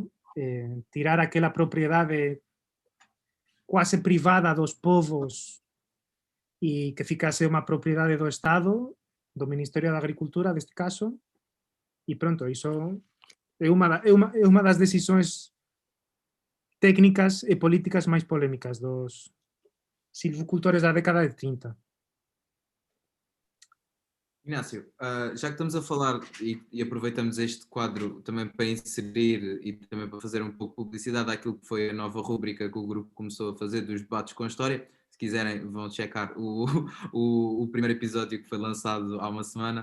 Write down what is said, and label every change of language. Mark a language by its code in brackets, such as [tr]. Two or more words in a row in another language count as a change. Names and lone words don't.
[gl] Tirar aquela propiedade quase privada dos povos e que ficase unha propiedade do Estado, do Ministerio da Agricultura, deste caso, e pronto, iso é unha das decisións técnicas e políticas máis polémicas dos silvicultores da década de 30. [pt] Inácio, já que estamos a falar e aproveitamos este quadro também para inserir e também para fazer um pouco de publicidade àquilo que foi a nova rúbrica que o grupo começou a fazer dos debates com a história, se quiserem vão checar o primeiro episódio que foi lançado há uma semana.